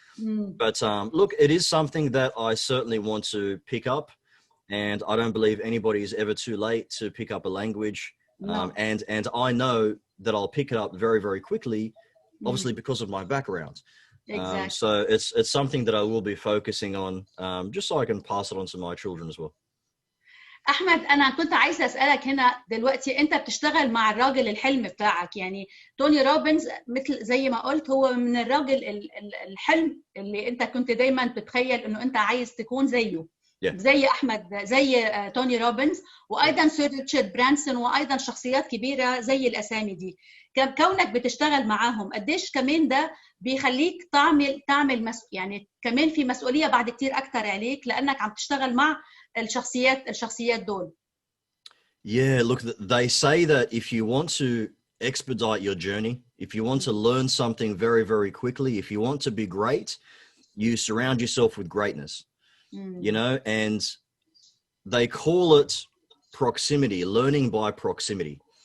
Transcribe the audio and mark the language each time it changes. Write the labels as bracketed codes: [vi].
[en] But look, it is something that I certainly want to pick up, and I don't believe anybody is ever too late to pick up a language. No. And I know that I'll pick it up very, very quickly, obviously because of my background. Exactly. So it's something that I will be focusing on, just so I can pass it on to my children as well. [ar] أحمد، أنا كنت عايزة أسألك هنا دلوقتي، أنت بتشتغل مع الراجل الحلم بتاعك، يعني توني روبنز مثل زي ما قلت هو من الراجل الحلم اللي أنت كنت دايما بتخيل إنه أنت عايز تكون زيه. زي أحمد، زي توني روبنز، وأيضا سير ريتشارد برانسون، وأيضا شخصيات كبيرة زي الأسامي دي. كونك بتشتغل معاهم، قديش كمان ده بيخليك تعمل يعني كمان في مسؤولية بعد كتير أكتر عليك، لأنك عم تشتغل مع الشخصيات دول. [en] Yeah, look, they say that if you want to expedite your journey, if you want to learn something very, very quickly, if you want to be great, you surround yourself with greatness, you know, and they call it proximity, learning by proximity.